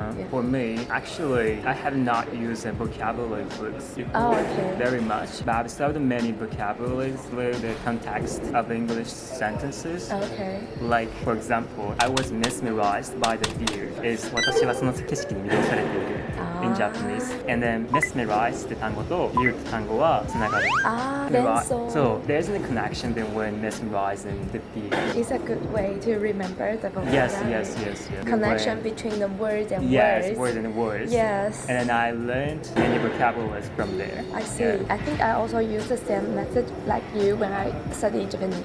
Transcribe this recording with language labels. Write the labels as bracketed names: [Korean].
[English] For me, actually, I have not used a vocabulary books very much, but I've studied many vocabularies through the context of English sentences. Okay. Like, for example, I was mesmerized by the view is [Japanese] 私はその景色に魅了されている [English] in Japanese. And then [Japanese] mesmerized って単語と view って単語はつながる。 [English] So there's a connection between mesmerized and the view. It's a good way to remember the vocabulary. Yes. Connection between the words and words. Yes, words and words. Yes. And then I learned many vocabularies from there. I see. I think I also use the same method like you when I study Japanese.